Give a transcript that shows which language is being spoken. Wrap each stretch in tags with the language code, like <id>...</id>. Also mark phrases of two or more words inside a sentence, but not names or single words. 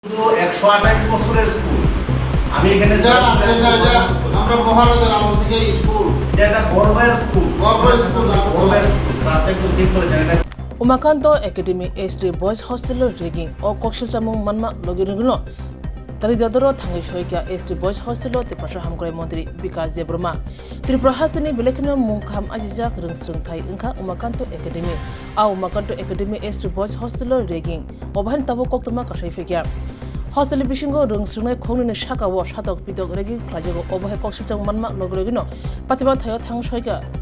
<bn>শুধু 128 বছরের স্কুল। আমি এখানে আমরা মহারাজার আমল থেকে স্কুল এটা গর্বের স্কুল গর্বের স্কুল সাথে একটু ঠিক করে দেন এটা</bn> <trp>Umakanto Academy HD Boys Hostel Rigging o Kokshil Chamung Manma Logirino Tali Dadoro Tangi Shoika HD Boys Hostel te Pasha Hamkrai Montri Bikas Zebroma Tripura Hasani Belekino Munkam Ajijak Ringsrung Thai Inka Umakanto Academy a Umakanto Academy HD Boys Hostel Rigging Oban Tabo Koktuma Kashai Fikya Hostel Bishingo Ringsrung Kongni Shaka Wash Hatok Pitok Rigging Klajago Obahe Kokshil Chamung Manma Logirino Patiba Thayo Tang Shoika</trp>